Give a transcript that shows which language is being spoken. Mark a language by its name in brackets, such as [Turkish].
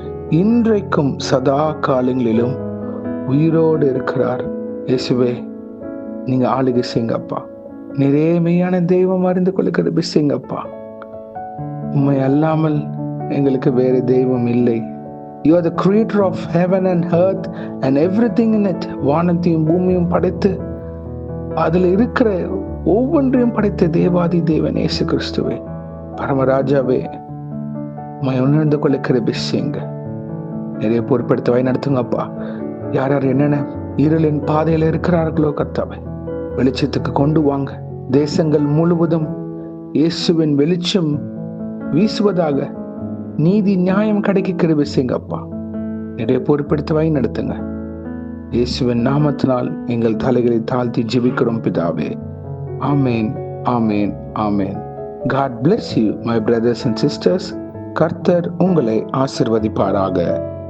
[Tamil] இன்றைக்கும் சதா காலங்களிலும் உயிரோடு இருக்கிறார். இயேசுவே, நீங்க ஆளுகை செய்யுங்கப்பா. நிறைமையான தெய்வம் அறிந்து கொள்ள கிருபை செய்யுங்கப்பா. உம்மை அல்லாமல் எங்களுக்கு வேறு தெய்வம் இல்லை. [English] You are the creator of heaven and earth and everything in it. [Tamil] வானத்தையும் பூமியும் படைத்து அதில் இருக்கிற ஒவ்வொன்றையும் படைத்த தேவாதி தேவன் இயேசு கிறிஸ்துவே, பரமராஜாவே, உம்மை உணர்ந்து கொள்ள கிருபை செய்யுங்க. நிறைய பொறுப்படுத்த வழி நடத்துங்கப்பா. யார் யார் என்னென்ன இருளின் பாதையில இருக்கிறார்களோ கர்த்தாவே, வெளிச்சத்துக்கு கொண்டு வாங்க. தேசங்கள் முழுவதும் இயேசுவின் வெளிச்சம் வீசுவதாக. நீதி நியாயம் கிடைக்க கிருபை செய்யுங்கப்பா. நிறைய பொறுப்படுத்த வழி நடத்துங்க. இயேசுவின் நாமத்தினால் எங்கள் தலைகளை தாழ்த்தி ஜெபிக்கிறோம் பிதாவே. ஆமேன், ஆமேன், ஆமேன். [English] God bless you, my brothers and sisters. [Tamil] கர்த்தர் உங்களை ஆசீர்வதிப்பாராக.